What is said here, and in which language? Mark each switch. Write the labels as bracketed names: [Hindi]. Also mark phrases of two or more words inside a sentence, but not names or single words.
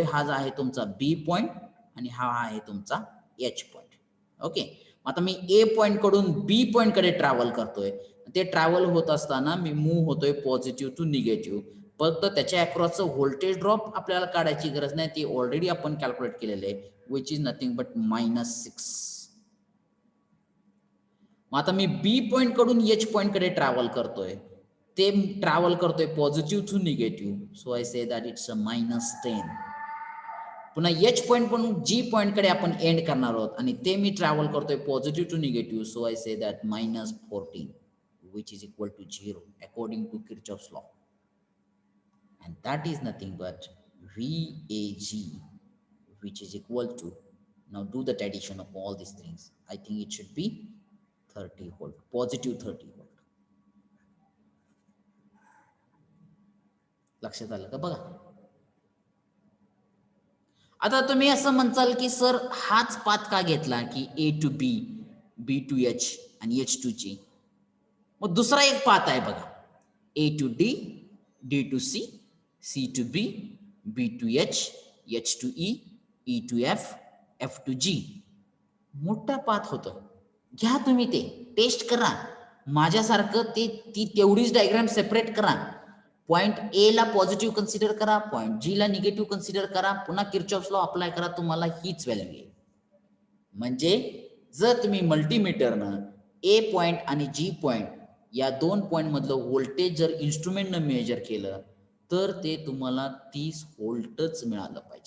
[Marathi] हा जो आहे तुमचा B पॉइंट आणि हा आहे तुमचा H पॉइंट. ओके, आता मी A पॉइंट कडून B पॉइंट कडे ट्रॅव्हल करतोय. ते ट्रॅव्हल होत असताना मी मूव्ह होतोय [English] positive to negative. [Marathi] फक्त त्याच्या अक्रॉसचं [English] voltage drop [Marathi] आपल्याला काढायची गरज नाही, ते ऑलरेडी आपण कॅल्क्युलेट केलेले आहे, [English] which is nothing but -6. [Marathi] मग आता मी B पॉइंट कडून H पॉइंट कडे ट्रॅव्हल करतोय, ते ट्रॅव्हल करतोय [English] positive to negative, so I say that it's a -10. [Marathi] पुन्हा H पॉइंट पण G पॉइंट कडे आपण एंड करणार आहोत आणि ते मी ट्रॅव्हल करतोय [English] positive to negative, so I say that -14 which is equal to 0 according to Kirchhoff's law, and that is nothing but VAG which is equal to, now do the addition of all these things, I think it should be 30 volt, positive 30 volt. [Marathi] लक्षात आलं का? बघा, आता तुम्ही असं म्हणताल की सर हाच पाथ का घेतला की [English] A to B, B to H [Marathi] आणि [English] H to G. [Marathi] मग दुसरा एक पाथ आहे बघा, [English] A to D, D to C, C to B, B to H, H to E, E to F, F to G. [Marathi] मोठा पाथ होतो. घ्या तुम्ही, ते टेस्ट करा. माझ्यासारखं ती तेवढीच डायग्राम सेपरेट करा. पॉइंट A ला पॉझिटिव्ह कन्सिडर करा, पॉइंट G ला निगेटिव्ह कन्सिडर करा, पुन्हा किर्चॉफ्स लॉ अप्लाय करा, तुम्हाला हीच व्हॅल्यू येईल. म्हणजे जर तुम्ही मल्टीमीटरनं A पॉइंट आणि G पॉइंट या 2 पॉइंट मधलं व्होल्टेज जर इन्स्ट्रुमेंटनं मेजर केलं तर ते तुम्हाला 30 व्होल्टच मिळालं पाहिजे.